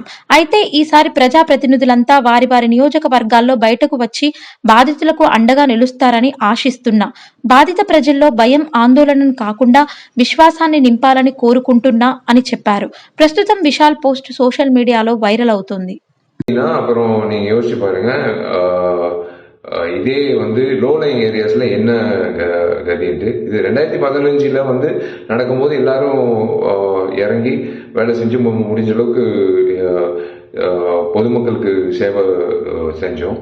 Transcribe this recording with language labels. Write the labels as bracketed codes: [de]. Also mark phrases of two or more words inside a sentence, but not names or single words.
[te] అయితే ఈసారి ప్రజాప్రతినిధులంతా వారి వారి నియోజకవర్గాల్లో బయటకు వచ్చి బాధితులకు అండగా నిలుస్తారని ఆశిస్తున్నా. బాధిత ప్రజల్లో భయం, ఆందోళనను కాకుండా విశ్వాసాన్ని నింపాలని కోరుకుంటున్నా అని చెప్పారు. ప్రస్తుతం విశాల్ పోస్ట్ [en] social media [te] వైరల్ అవుతుంది. [ta] அப்புறம் நீங்க யோசிச்சு பாருங்க, இதே வந்து [en] low lying areas [ta] என்ன கதின்ட்டு. இது 2015 வந்து நடக்கும்போது எல்லாரும் இறங்கி வேலை செஞ்சு முடிஞ்ச அளவுக்கு பொதுமக்களுக்கு சேவை செஞ்சோம்.